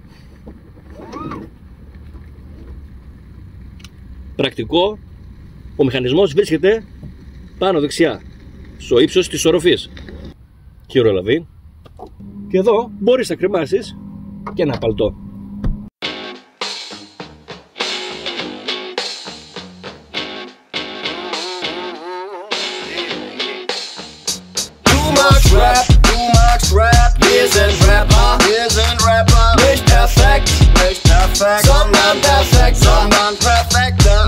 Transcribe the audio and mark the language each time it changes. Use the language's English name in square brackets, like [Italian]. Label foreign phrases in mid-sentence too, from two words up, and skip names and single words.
[Greek] Πρακτικό, ο μηχανισμός βρίσκεται πάνω δεξιά, στο ύψος της οροφής. Χειρολαβή. Και εδώ μπορείς να κρεμάσεις και ένα παλτό. [German] Wir sind Rapper, nicht perfekt, sondern perfekt, perfekter.